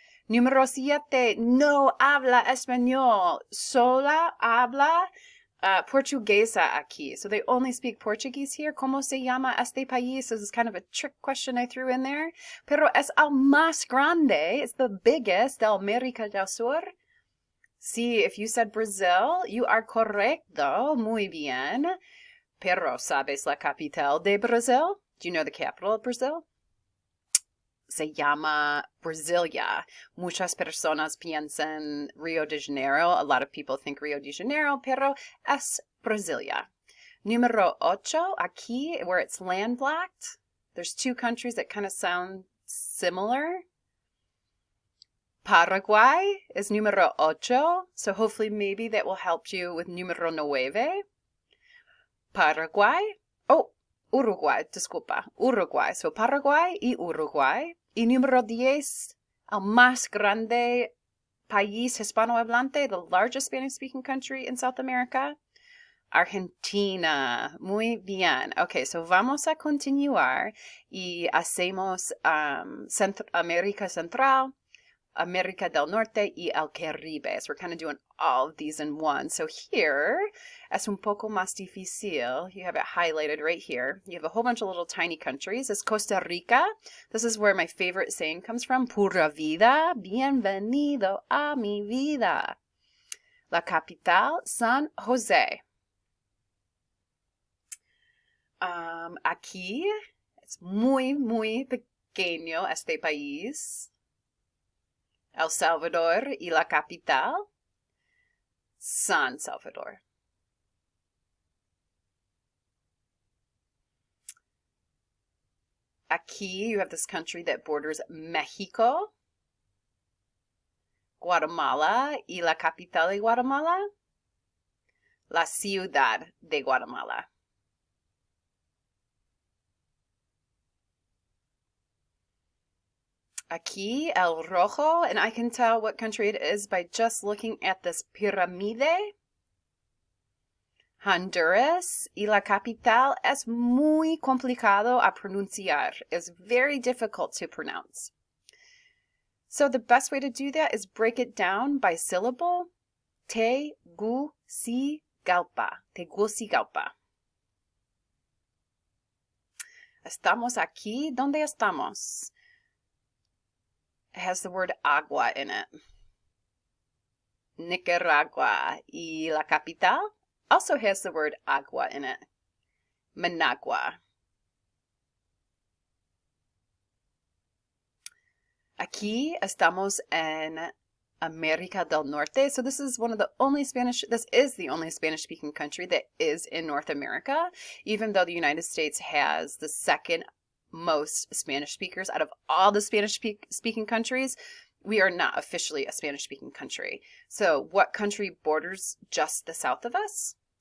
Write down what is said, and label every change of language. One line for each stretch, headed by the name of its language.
Spanish: Número 7, no habla español, sola habla portuguesa aquí.
English: So they only speak Portuguese here.
Spanish: ¿Cómo se llama este país?
English: This is kind of a trick question I threw in there.
Spanish: Pero es el más grande,
English: it's the biggest
Spanish: de América del Sur.
English: See, if you said Brazil, you are
Spanish: correcto, muy bien. Pero, ¿sabes la capital de Brazil?
English: Do you know the capital of Brazil?
Spanish: Se llama Brasilia. Muchas personas piensan Rio de Janeiro.
English: A lot of people think Rio de Janeiro, pero es Brasilia.
Spanish: Número 8, aquí,
English: where it's landlocked. There's two countries that kind of sound similar. Paraguay is número 8, so hopefully maybe that will help you with número 9.
Spanish: Paraguay. Oh, Uruguay, disculpa. Uruguay. So Paraguay y Uruguay. Y número 10, el más grande país hispanohablante,
English: the largest Spanish-speaking country in South America,
Spanish: Argentina. Muy bien. Okay, so vamos a continuar y hacemos América Central, América del Norte y el Caribe.
English: So we're kind of doing all of these in one. So here,
Spanish: es un poco más difícil.
English: You have it highlighted right here. You have a whole bunch of little tiny countries. It's Costa Rica. This is where my favorite saying comes from.
Spanish: Pura vida, bienvenido a mi vida. La capital, San Jose. Aquí, es muy, muy pequeño este país. El Salvador y la capital, San Salvador. Aquí
English: you have this country that borders
Spanish: Mexico, Guatemala y la capital de Guatemala, la ciudad de Guatemala. Aquí, el rojo,
English: and I can tell what country it is by just looking at this pirámide.
Spanish: Honduras y la capital es muy complicado a pronunciar.
English: It's very difficult to pronounce. So the best way to do that is break it down by syllable.
Spanish: Tegucigalpa. Tegucigalpa. Estamos aquí. ¿Dónde estamos?
English: It has the word agua in it. Nicaragua.
Spanish: Y la capital
English: also has the word agua in it.
Spanish: Managua. Aquí estamos en América del Norte.
English: So this is the only Spanish-speaking country that is in North America, even though the United States has the second most Spanish speakers out of all the Spanish-speaking countries. We are not officially a Spanish-speaking country. So what country borders just the south of us?